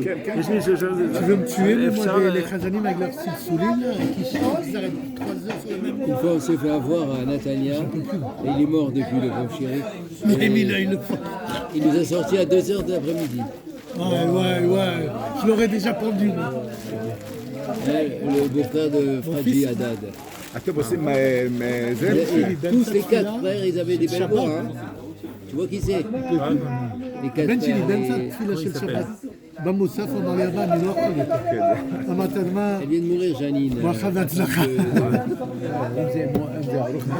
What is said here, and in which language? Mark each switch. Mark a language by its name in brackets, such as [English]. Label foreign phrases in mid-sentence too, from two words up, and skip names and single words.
[French] Tu veux me tuer, mais moi, les Chazanim avec leurs silsoulim, qui chantent, ils arrêtent 3 heures sur le même Une fois, on s'est fait avoir à Natania, et il est mort depuis, le pauvre chéri. Il nous a sortis à 2h de l'après-midi. Ouais. Je l'aurais déjà pendu. Moi. Le beau-frère de Fradji Haddad. [Hebrew] אתם עושים זה? [French] Tous les 4 frères, ils avaient des belles voix. Hein. Tu vois qui c'est? Les 4 [Hebrew] הבן שלי [French] frères. [Hebrew] באמצע תפילה של שבת. במוסף אמר לי אבא, אני לא יכול יותר. אמרת, מה? [French] Elle vient de mourir, Janine. [Hebrew] ברכה והצלחה.